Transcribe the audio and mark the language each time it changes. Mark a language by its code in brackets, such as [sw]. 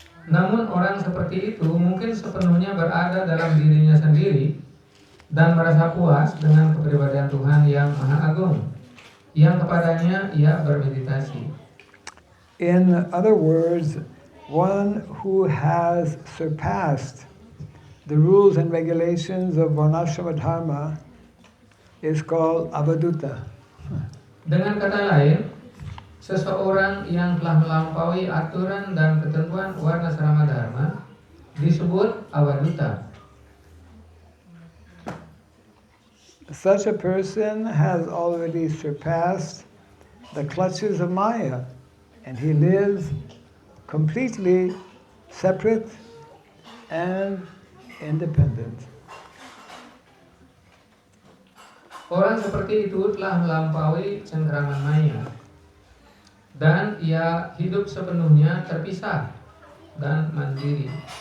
[id] Namun orang seperti itu mungkin sepenuhnya berada dalam dirinya sendiri dan merasa puas dengan kepribadian Tuhan yang Maha Agung, yang kepadanya ia bermeditasi. [en] In other words, one who has surpassed the rules and regulations of Varnashrama Dharma is called Avadutta. [id] Dengan kata lain, seseorang yang telah melampaui aturan dan ketentuan Varnashrama Dharma disebut Avadutta. [en] Such a person has already surpassed the clutches of Maya, and he lives completely separate and independent. [id] Orang seperti itu telah melampaui cengkraman maya dan ia hidup sepenuhnya terpisah dan mandiri.